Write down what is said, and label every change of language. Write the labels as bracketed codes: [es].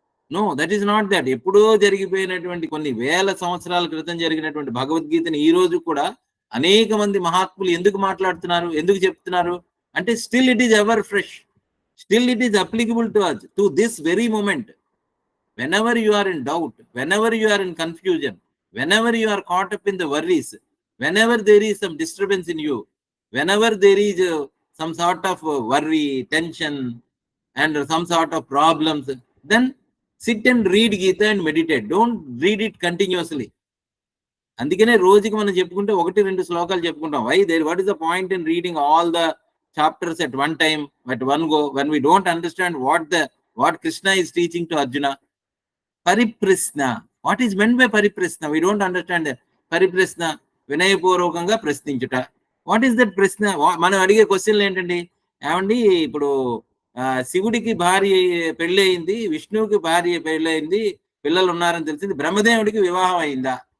[en] No, that is not that. [te] ఎప్పుడో జరిగిపోయినటువంటి కొన్ని వేల సంవత్సరాల క్రితం జరిగినటువంటి భగవద్గీతని ఈ రోజు కూడా అనేక మంది మహాత్ములు ఎందుకు మాట్లాడుతున్నారు, ఎందుకు చెప్తున్నారు అంటే [en] Still it is ever fresh, still it is applicable to us to this very moment. whenever you are in doubt, whenever you are in confusion, whenever you are caught up in the worries, whenever there is some disturbance in you, whenever there is some sort of worry, tension and some sort of problems, then sit and read Gita and meditate. Don't read it continuously. [te] అందుకనే రోజుకి మనం చెప్పుకుంటే 1-2 శ్లోకాలు చెప్పుకుంటాం. [en] What is the point in reading all the chapters at one time, at one go, when we don't understand what Krishna is teaching to Arjuna? పరిప్రశ్న. What is meant by పరిప్రశ్న? We don't understand. [te] పరిప్రశ్న వినయపూర్వకంగా ప్రశ్నించుట. [en] what is that [te] ప్రశ్న? మనం అడిగే క్వశ్చన్లు ఏంటండి? ఏమండి, ఇప్పుడు శివుడికి భార్య పెళ్ళి అయింది, విష్ణువుకి భార్య పెళ్ళి అయింది, పిల్లలు ఉన్నారని తెలిసింది, బ్రహ్మదేవుడికి వివాహం అయిందా?